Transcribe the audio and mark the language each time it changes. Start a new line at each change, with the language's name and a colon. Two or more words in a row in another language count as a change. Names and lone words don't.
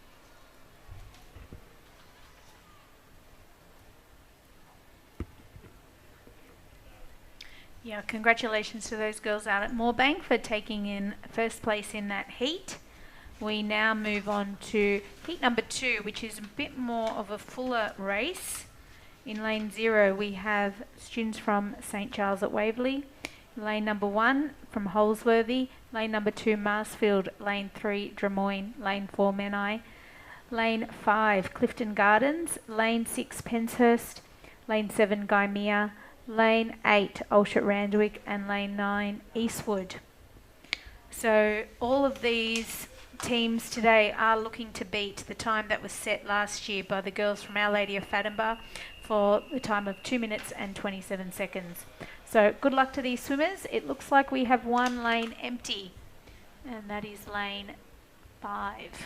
English: Yeah, congratulations to those girls out at Moorbank for taking in first place in that heat. We now move on to heat number 2, which is a bit more of a fuller race. In lane 0, we have students from St Charles at Waverley. Lane number 1 from Holsworthy. Lane number 2, Marsfield. Lane 3, Drummoyne. Lane 4, Menai. Lane 5, Clifton Gardens. Lane 6, Penshurst. Lane 7, Gymea. Lane 8, Alshot Randwick. And Lane 9, Eastwood. So all of these teams today are looking to beat the time that was set last year by the girls from Our Lady of Fatima for the time of 2 minutes and 27 seconds. So good luck to these swimmers. It looks like we have one lane empty, and that is lane 5.